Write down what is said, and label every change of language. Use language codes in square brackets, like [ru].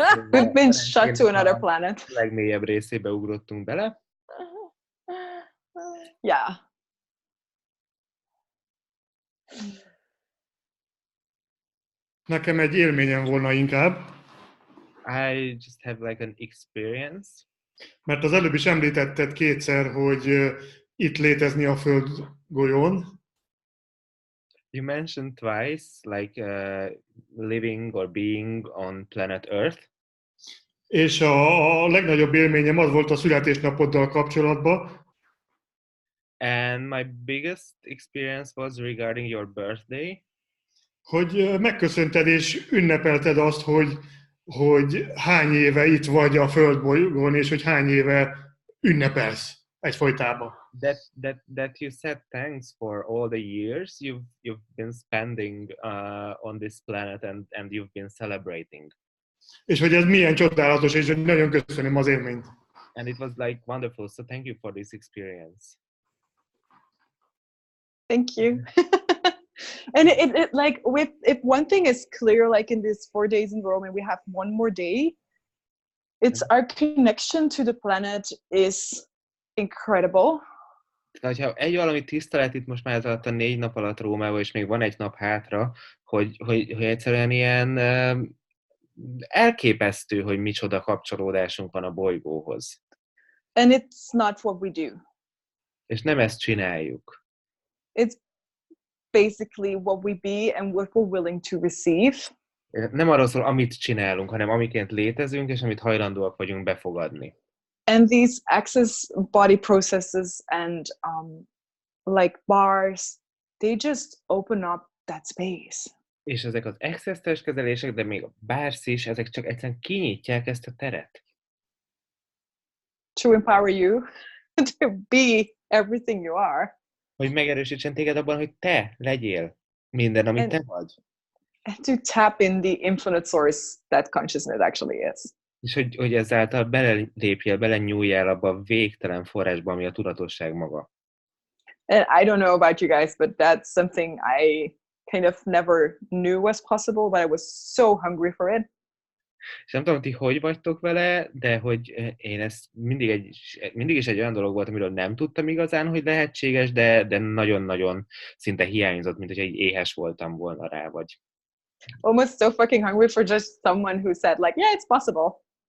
[en] We've been shot to another planet. [hu] A legmélyebb részébe ugrottunk bele. [en] Yeah. [hu] Nekem egy élményem volna inkább. [en] I just have like an experience. [hu] Mert az előbb is említetted kétszer, hogy itt létezni a Földgolyón. [en] You mentioned twice, like living or being on planet Earth. [hu] És a legnagyobb élményem az volt a születésnapoddal kapcsolatban. [en] And my biggest experience was regarding your birthday. [hu] Hogy megköszönted és ünnepelted azt, hogy hány éve itt vagy a Földbolygón, és hogy hány éve ünnepelsz egyfolytában. [en] That you said thanks for all the years you've been spending on this planet and you've been celebrating. [hu] És hogy ez milyen csodálatos, és hogy nagyon köszönöm az élményt. [en] And it was like wonderful, so thank you for this experience. Thank you. And it like if one thing is clear, like in these 4 days in Rome and we have one more day, it's our connection to the planet is incredible. [hu] Tehát, ha egy valami tiszta lett itt most már ez alatt a 4 nap alatt Rómában, és még van egy nap hátra, hogy egyszerűen ilyen elképesztő, hogy micsoda kapcsolódásunk van a bolygóhoz. [en] And it's not what we do. [hu] És nem ezt csináljuk. [en] It's basically what we be and what we're willing to receive. [hu] Nem arról szól, amit csinálunk, hanem amiként létezünk, és amit hajlandóak vagyunk befogadni. [en] And these access body processes and like bars, they just open up that space. [hu] És ezek az access testkezelések, de még a bars is, ezek csak egyszerűen kinyitják ezt a teret. [en] To empower you to be everything you are. [hu] Hogy megerősítsen téged abban, hogy te legyél minden, amit te vagy. [en] And to tap in the infinite source that consciousness actually is. [hu] És hogy ezáltal belelépjél, belenyúljál abba a végtelen forrásba, ami a tudatosság maga. [en] And I don't know about you guys, but that's something I kind of never knew was possible, but I was so hungry for it. [hu] És nem tudom, ti hogy vagytok vele, de hogy én ezt mindig is egy olyan dolog volt, amiről nem tudtam igazán, hogy lehetséges, de nagyon-nagyon szinte hiányzott, mint hogy egy éhes voltam volna rá, vagy. [en] Almost so fucking hungry for just someone who said like, yeah, it's possible.